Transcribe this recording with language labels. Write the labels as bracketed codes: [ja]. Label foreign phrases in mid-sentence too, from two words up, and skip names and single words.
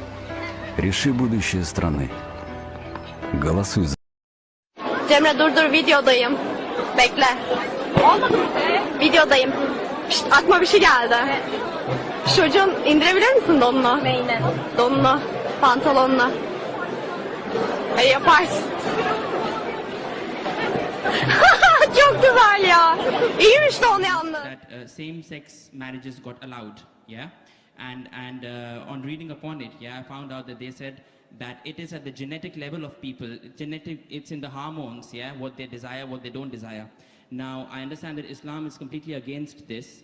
[ru] Реши будущее страны. Голосуй за... [tr] Cemre dur videodayım. Bekle. Olmadı mı? Videodayım. Şşt, aklıma bir şey geldi. Çocuğun indirebilir misin donunu? Neyine? Donunu, pantolonunu. Hayır yaparsın. Çok güzel ya. İyiymiş de onu yalnız. [en] That same-sex marriages got allowed, yeah, and on reading upon it, yeah, I found out that they said that it is at the genetic level of people. It's in the hormones, yeah, what they desire, what they don't desire. Now, I understand that Islam is completely against this.